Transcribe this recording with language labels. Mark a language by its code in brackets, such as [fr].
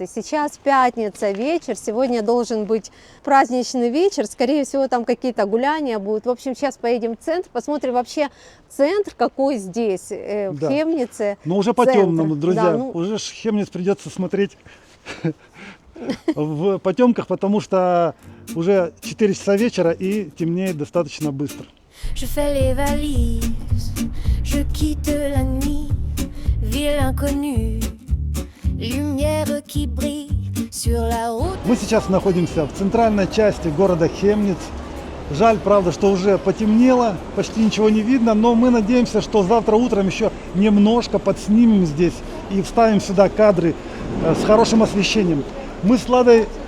[ru] И сейчас пятница, вечер, сегодня должен быть праздничный вечер, скорее всего там какие-то гуляния будут. В общем, сейчас поедем в центр, посмотрим вообще центр какой здесь, в Да. Хемнице. Но уже по центр. темному, друзья. Да, ну, Уже ж Хемниц придется смотреть в потемках, потому что уже 4 часа вечера и темнеет достаточно быстро. [fr] Je fais les valises, je quitte la nuit, ville inconnue, lumière qui brille sur la route. [ru] Мы сейчас находимся в центральной части города Хемниц. Жаль, правда, что уже потемнело, почти ничего не видно, но мы надеемся, что завтра утром еще немножко подснимем здесь и вставим сюда кадры с хорошим освещением. Мы с Ладой